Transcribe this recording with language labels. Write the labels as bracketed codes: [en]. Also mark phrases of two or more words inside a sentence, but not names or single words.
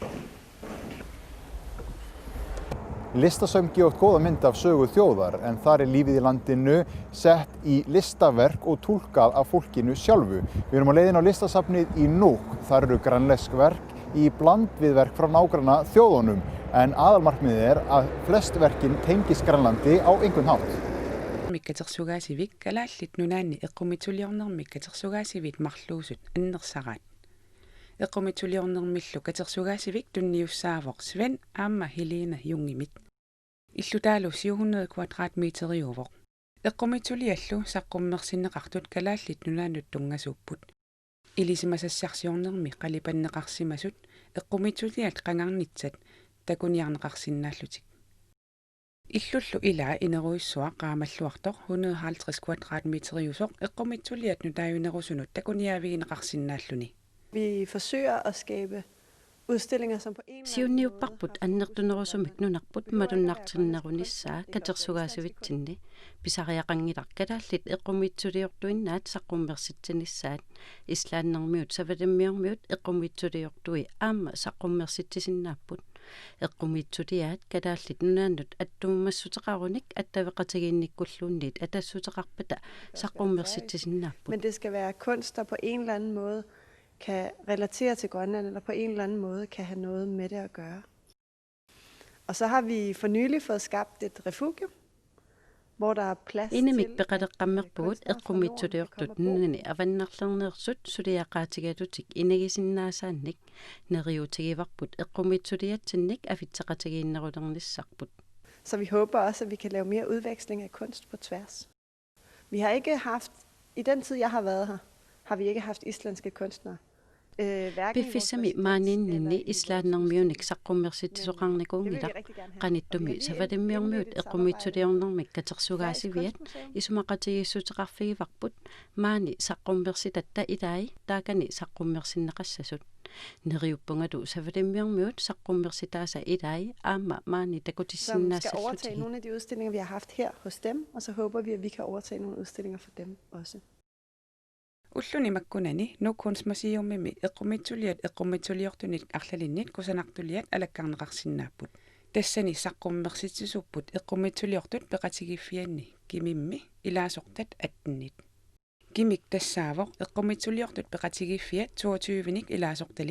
[is] Listasöfn gefa út góða mynd af sögu þjóðar en þar lífið í landinu sett í listaverk og túlkað af fólkinu sjálfu. Við erum á leiðin á listasafnið í Nuuk. Þar eru grænlensk verk í bland við verk frá nágranna þjóðunum en aðalmarkmiðið að flest verkin tengist Grænlandi á einhvern hátt. [kl] Mikkatersugaasivik kalaallit nunaanni eqqumituliornermik katersugaasivit marluusut annersaraat. Eqqumituliornermillu katersugaasivik tunniussaavoq Sven Amma Helena Jungimit. Illutaalu 700 kvadratmeteriuvoq. Eqqumituliallu saqqummersinneqartut kalaallit nunaannut tungasuupput. Ilisimasassarsiornermi qalipanneqarsimasut eqqumituliat qangarnitsat takuniarneqarsinnaallutik. Illullu ilaa ineruissua qaamalluartoq 150 kvadratmeteriusoq eqqumituliat nutaajunerusunut takuniavigineqarsinnaalluni. [da] Vi forsøger at skabe udstillinger, som på en [kl] Siunniupparput annertunerusumik nunarput malunnartinnerunissaa katersugaasuvitsinni pisariaqangilarkalaallit eqqumitsuliortuinnaat saqqummersitsinnissaat islaannermiut savalimmiormiut eqqumitsuliortui aamma saqqummersittisinnaaput eqqumitsuliaat kalaallit nunaannut attummassuteqarunik attaveqatigiinnikkulluunniit atassuteqarpata saqqummersittisinnaaput. [da] Men det skal være kunst, der på en eller anden måde kan relatere til Grønland, eller på en eller anden måde kan have noget med det at gøre. Og så har vi for nylig fået skabt et refugium, hvor der er plads til [kl] Inimik peqaleqqammerpugut eqqumitsuliortut nunani avannarlerneersut suliaqaatigalutik inagisinnaassaannik neriutigivarput eqqumitsuliatsinnik afitseqatigiinnerulernisarput. [da] Så vi håber også, at vi kan lave mere udveksling af kunst på tværs. Vi har ikke haft, i den tid jeg har været her, har vi ikke haft islandske kunstnere. [kl] Biffissami maaninninni islaannermiunik saqqummersittisoqarnikuungila qanittumi savalimmiormiut eqqumitsuliornermik katersugaasiviat isumaqatigissuteqarfigivarput maani saqqummersitatta ilai taakani saqqummersinneqassasut neriuppungalu savalimmiormiut saqqummersitaasa ilai aamma maani takutissinnaassallutik. [da] Som skal overtage nogle af de udstillinger, vi har haft her hos dem, og så håber vi, at vi kan overtage nogle udstillinger for dem også. [kl] Ulluni makkunani nukunstmuseumimi eqqumitsuliat eqqumitsuliortunit arlalinnit kusanartuliat alakkarneqarsinnaaput. Tassani saqqummersitsisupput eqqumitsuliortut peqatigiffianni kimimmi ilaasortat attennit. Kimik tassaavoq eqqumitsuliortut peqatigiffiat 22-nik ilaasortalik.